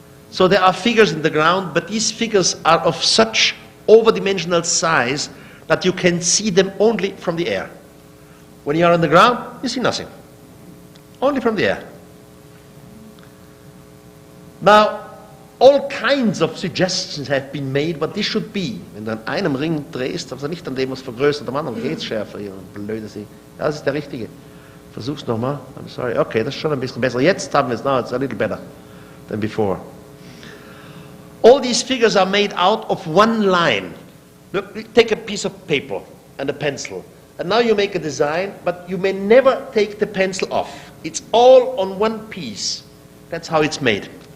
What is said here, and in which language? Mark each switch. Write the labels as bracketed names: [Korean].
[English] So there are figures in the ground, but these figures are of such overdimensional size that you can see them only from the air. When you are on the ground, you see nothing. Only from the air. Now, all kinds of suggestions have been made what this should be. [German] Wenn du an einem Ring drehst, also nicht an dem, was vergrößert, am anderen geht's schärfer. Blöde Sie. Ja, das ist der richtige. Versuch's nochmal. [English] I'm sorry. [German] Okay, das ist schon ein bisschen besser. Jetzt haben wir es. [English] Now it's a little better than before. All these figures are made out of one line. Look, take a piece of paper and a pencil. And now you make a design, but you may never take the pencil off. It's all on one piece. That's how it's made.